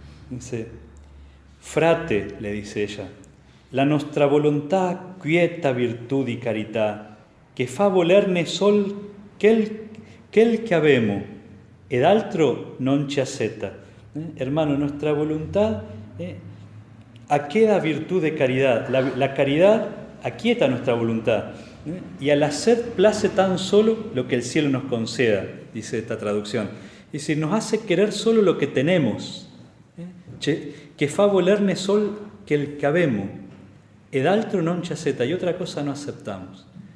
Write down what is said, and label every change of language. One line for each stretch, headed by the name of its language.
Italian: Dice, frate,
Spanish: le dice ella,
Italian: la nostra volontà quieta virtud y carità, che fa volerne sol quel che avemo, ed altro non ci accetta.
Spanish: Hermano, nuestra voluntad aqueda virtud de caridad. La caridad aquieta nuestra voluntad. Y al hacer place tan solo lo que el cielo nos conceda, dice esta traducción. Es decir, nos hace querer solo lo que tenemos.
Italian: Que fa volerne sol quel che avemo, ed altro non ci accetta,
Spanish: y otra cosa no aceptamos.